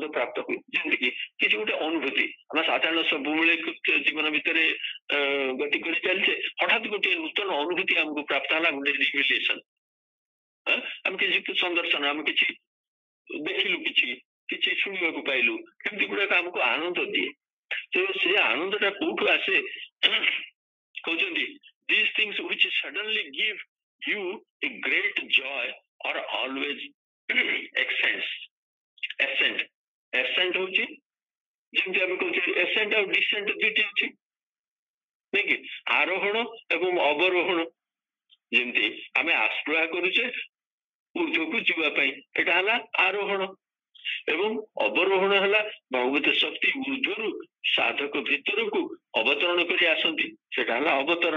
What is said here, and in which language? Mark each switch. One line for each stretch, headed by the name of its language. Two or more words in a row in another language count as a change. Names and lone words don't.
Odia: ପ୍ରାପ୍ତ ହୁଏ, ଯେମିତିକି କିଛି ଗୋଟେ ଅନୁଭୂତି ଆମେ ସାଧାରଣ ସବୁବେଳେ ଜୀବନ ଭିତରେ ଗତି କରି ଚାଲିଛେ, ହଠାତ୍ ଗୋଟେ ନୂତନ ଅନୁଭୂତି ଆମକୁ ପ୍ରାପ୍ତ ହେଲା, ଗୋଟେ ରିଭିଲେସନ, ଆମେ କିଛି ସନ୍ଦର୍ଶନ, ଆମେ କିଛି ଦେଖିଲୁ, କିଛି ଶୁଣିବାକୁ ପାଇଲୁ, ଏମିତି ଗୁଡାକ ଆମକୁ ଆନନ୍ଦ ଦିଏ। ତ ସେ ଆନନ୍ଦଟା କୋଉଠୁ ଆସେ? କହୁଛନ୍ତି
English: these things which suddenly give you a great joy are always ascent
Odia: ହଉଛି, ଯେମିତି ଆମେ କହୁଛେ ascent ଆଉ descent ଦୁଇଟି ଅଛି ନାଇଁ କି, ଆରୋହଣ ଏବଂ ଅବରୋହଣ। ଯେମିତି ଆମେ ଆଶ୍ରୟ କରୁଛେ ଊର୍ଦ୍ଧ୍ୱକୁ ଯିବା ପାଇଁ, ଏଟା ହେଲା ଆରୋହଣ, ଏବଂ ଅବରୋହଣ ହେଲା ଭଗବତ ଶକ୍ତି ଊର୍ଦ୍ଧ୍ୱରୁ ସାଧକ ଭିତରକୁ ଅବତରଣ କରି ଆସନ୍ତି, ସେଟା ହେଲା ଅବତରଣ।